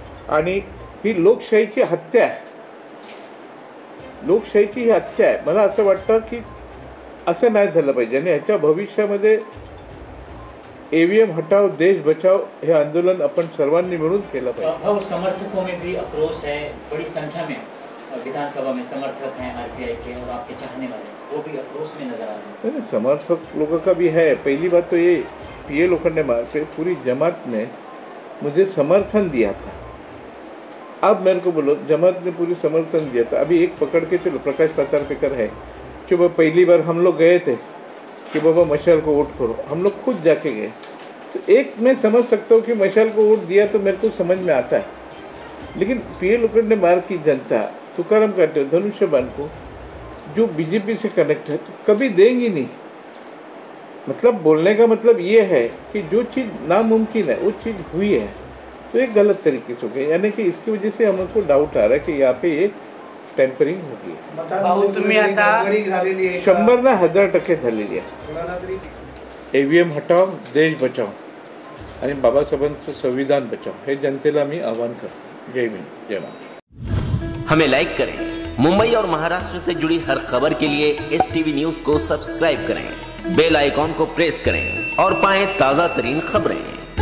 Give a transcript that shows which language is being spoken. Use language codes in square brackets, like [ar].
[mr] आणि ही लोकशाहीची हत्या आहे, लोकशाहीची ही हत्या आहे. मला असं वाटतं की असं नाही झालं पाहिजे. आणि ह्याच्या भविष्यामध्ये [hi] EVM हटाओ देश बचाओ [mr] हे आंदोलन अपन सर्वांनी मिलून केलं पाहिजे. [hi] समर्थकों में भी आक्रोश है, बड़ी संख्या में विधानसभा में समर्थक हैं RPI के और आपके चाहने वाले, वो भी आक्रोश में नजर आ रहे हैं. समर्थक लोगों का भी है. पहली बात तो ये PA लोखंडे मार्ग पे पूरी जमात ने मुझे समर्थन दिया था. अब मेरे को बोलो, जमात ने पूरी समर्थन दिया था. अभी एक पकड़ के चलो, प्रकाश पाचारकर है कि वो पहली बार हम लोग गए थे कि बाबा मशाल को वोट करो, हम लोग खुद जाके गए. तो एक मैं समझ सकता हूँ कि मशाल को वोट दिया तो मेरे को समझ में आता है. लेकिन PA लोखंडे मार्ग की जनता तुकाराम काटे, धनुष्यबान को जो BJP से कनेक्ट है तो कभी देंगी नहीं. मतलब बोलने का मतलब ये है कि जो चीज़ नामुमकिन है वो चीज़ हुई है, तो एक गलत तरीके से हो गई. यानी कि इसकी वजह से हमको डाउट आ रहा है कि यहाँ पे ये टेम्परिंग होगी. [mr] 100% झालेली आहे. [hi] EVM हटाओ देश बचाओ [mr] आणि बाबासाहेबांचं संविधान बचाओ हे जनतेला मी आवाहन करतो. जय भीम, जय महाराष्ट्र. [hi] हमें लाइक करें. मुंबई और महाराष्ट्र से जुड़ी हर खबर के लिए STV न्यूज को सब्सक्राइब करें, बेल आइकॉन को प्रेस करें और पाएं ताजा तरीन खबरें.